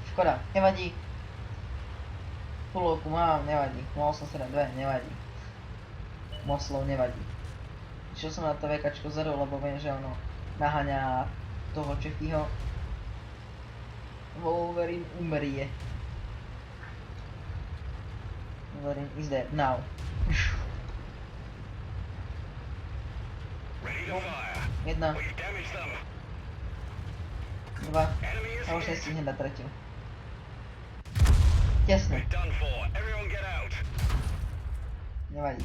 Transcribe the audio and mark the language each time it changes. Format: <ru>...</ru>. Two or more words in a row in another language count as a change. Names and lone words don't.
<sk>Škoda, nevadí. Pulovku mám, nevadí. Mohol som si dať 2, nevadí. Moslov nevadí. Išiel som na to VKčko zero, lebo viem, že ono naháňa toho Čechyho. Wolverine umrie.</sk> <en>Wolverine is dead now.</en> <sk>Jedna. 2. A už nestihnem dať tretiu. Tesne. Nevadí.</sk>